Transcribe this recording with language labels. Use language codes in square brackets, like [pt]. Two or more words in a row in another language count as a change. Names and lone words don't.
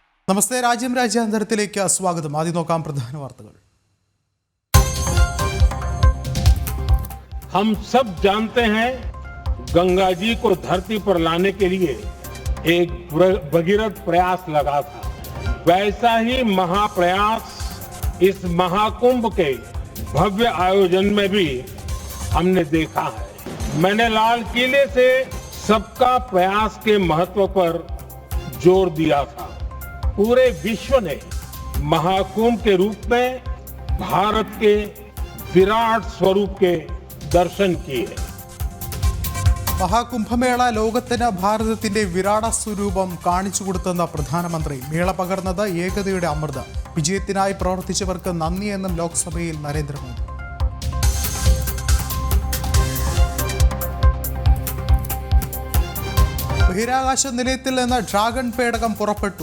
[ml] നമസ്തേ. രാജ്യാന്തരത്തിലേക്ക് സ്വാഗതം. ആദ്യം നോക്കാം പ്രധാന വാർത്തകൾ. [hi] हम सब जानते हैं गंगा जी को धरती पर लाने के लिए एक भगीरथ प्रयास लगा था। वैसा ही महाप्रयास इस महाकुंभ के भव्य आयोजन में भी हमने देखा है। मैंने लाल किले से सबका प्रयास के महत्व पर जोर दिया था। पूरे विश्व ने महाकुंभ के रूप में भारत के विराट स्वरूप के दर्शन किए। [ml] മഹാകുംഭമേള ലോകത്തിന് ഭാരതത്തിന്റെ വിരാട സ്വരൂപം കാണിച്ചു കൊടുത്തെന്ന പ്രധാനമന്ത്രി. മേള പകർന്നത് ഏകതയുടെ അമൃത്. വിജയത്തിനായി പ്രവർത്തിച്ചവർക്ക് നന്ദിയെന്നും ലോക്സഭയിൽ നരേന്ദ്രമോദി. ബഹിരാകാശ നിലയത്തിൽ നിന്ന് ഡ്രാഗൺ പേടകം പുറപ്പെട്ടു.